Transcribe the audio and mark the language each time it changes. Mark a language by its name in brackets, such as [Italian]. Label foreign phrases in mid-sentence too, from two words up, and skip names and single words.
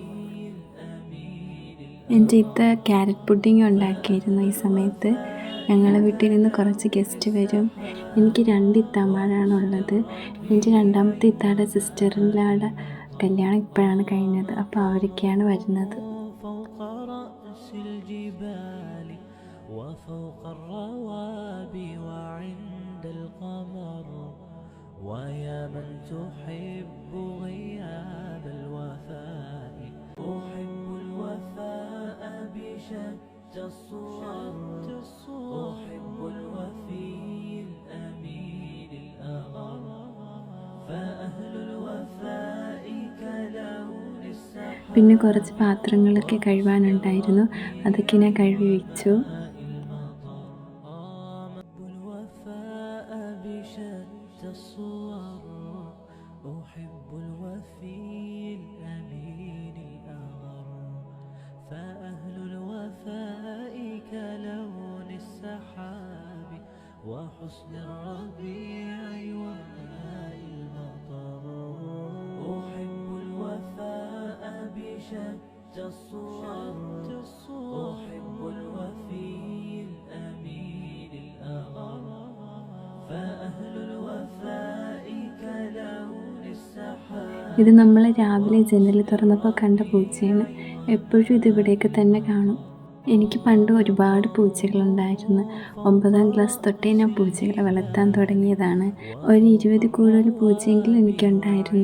[Malayalam] എൻ്റെ ഇത്ത [English] carrot pudding [Malayalam] ഉണ്ടാക്കിയിരുന്നു. ഈ സമയത്ത് ഞങ്ങളെ വീട്ടിൽ നിന്ന് കുറച്ച് ഗസ്റ്റ് വരും. എനിക്ക് 2 ഇത്താമാരാണുള്ളത്. എൻ്റെ രണ്ടാമത്തെ ഇത്താടെ സിസ്റ്ററിൻ്റെ കല്യാണം ഇപ്പോഴാണ് കഴിഞ്ഞത്. അപ്പോൾ അവരൊക്കെയാണ് വരുന്നത്. [Arabic] ويا من تحب غياب الوفاء أحب الوفاء بشتى الصور أحب الوفي الأمين الأغر فأهل الوفاء كلون السحر. [Malayalam] പിന്നെ കുറച്ച് പാത്രങ്ങളൊക്കെ കഴുകാനുണ്ടായിരുന്നു. അതൊക്കെ ഞാൻ കഴുകി വെച്ചു. [Arabic] أحب الوفي الأمين الأغر فأهل الوفاء كلون السحاب وحسن الربيع وماء المطر أحب الوفاء بشتى الصور أحب الوفي الأمين الأغر فأهل الوفاء كلون. [Malayalam] ഇത് നമ്മൾ രാവിലെ ജനൽ തുറന്നപ്പോൾ കണ്ട പൂച്ചയാണ്. എപ്പോഴും ഇത് ഇവിടെയൊക്കെ തന്നെ കാണും. എനിക്ക് പണ്ട് ഒരുപാട് പൂച്ചകളുണ്ടായിരുന്നു. 9ാം ക്ലാസ് തൊട്ടേ ഞാൻ പൂച്ചകളെ വളർത്താൻ തുടങ്ങിയതാണ്. ഒരു 20 കൂടുതൽ പൂച്ചയെങ്കിലും എനിക്കുണ്ടായിരുന്നു.